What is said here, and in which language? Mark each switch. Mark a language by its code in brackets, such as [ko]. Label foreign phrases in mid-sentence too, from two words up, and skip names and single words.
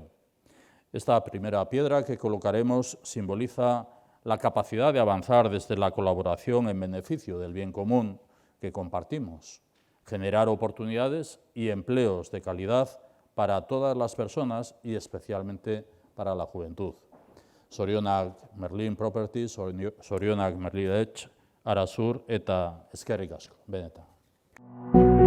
[es] Esta primera piedra que colocaremos simboliza la capacidad de avanzar desde la colaboración en beneficio del bien común que compartimos, generar oportunidades y empleos de calidad para todas las personas y especialmente para la juventud. [eu] Zorionak Merlin Properties, Zorionak Merlin Edge, Arasur eta eskerrik asko, benetan.